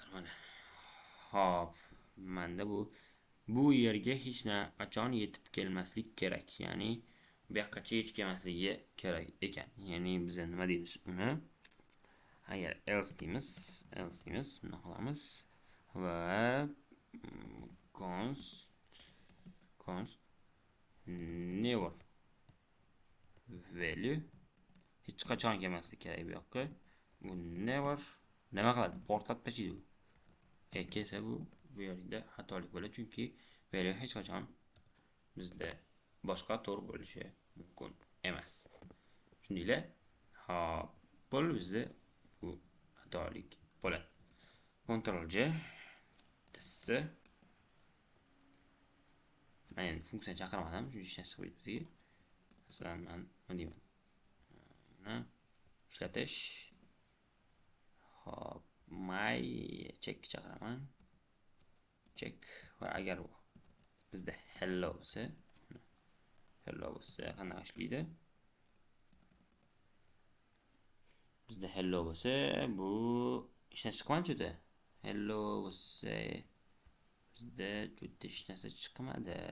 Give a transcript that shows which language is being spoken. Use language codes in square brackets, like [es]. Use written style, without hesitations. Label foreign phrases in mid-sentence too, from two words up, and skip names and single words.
[uz] Mana hop, menda bu yerga hech qachon yetib kelmaslik kerak, ya'ni bu yoqqacha yetib kelmasligi kerak ekan. Ya'ni biz nima deymiz uni? Agar else deymiz, buni qilamiz va [en] const never value [uz] hech qachon kelmasligi kerak bu yoqqa. Bu never nima qiladi? Portlab tashlaydi bu. Kelsa bu yerda xatolik bo'ladi, chunki value hech qachon bizda boshqa to'g'ri bo'lishi mumkin emas. Tushundinglar? Hop, bu bizda bu xatolik bo'ladi. Ctrl J tissa. Men funksiyani chaqirmadim, chunki hech narsa chiqmaydi bizga. Masalan, men nima deyman? Buni ishlatish. Hop, [en] my check [uz] chaqiraman. Check va agar bu bizda hello bo'lsa qanday ishlaydi? Bizda hello bo'lsa bu ishdan chiqmadi. Hello bo'lsa bizda juda hech narsa chiqmadi.